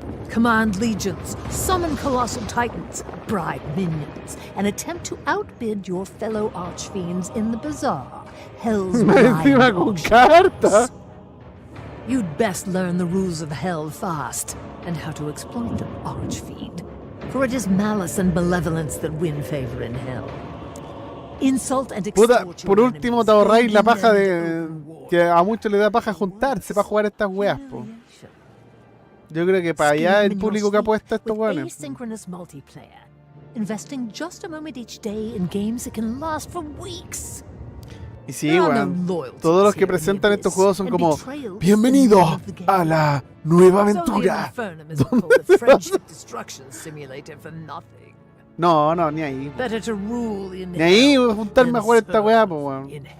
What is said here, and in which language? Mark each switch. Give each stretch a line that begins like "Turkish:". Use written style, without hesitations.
English: Command legions, summon colossal titans, bribe minions, and attempt to outbid your fellow archfiends in the bazaar, Hell's Lion auctions. You'd best learn the rules of Hell fast, and how to exploit them, archfiend. For it is malice and malevolence that win favor in Hell. Insult and extort
Spanish: por último te ahorráis la paja de... que a muchos les da paja juntarse para jugar estas weas, po. Yo creo que para allá el público que apuesta a estos weones.
English: Asynchronous multiplayer, investing just a moment each day in games that can last for weeks.
Spanish: Y sí, weón, todos los que presentan estos juegos son como bienvenido a la nueva aventura. No, ni ahí. Ni ahí voy a juntarme a jugar esta weá, po, weón.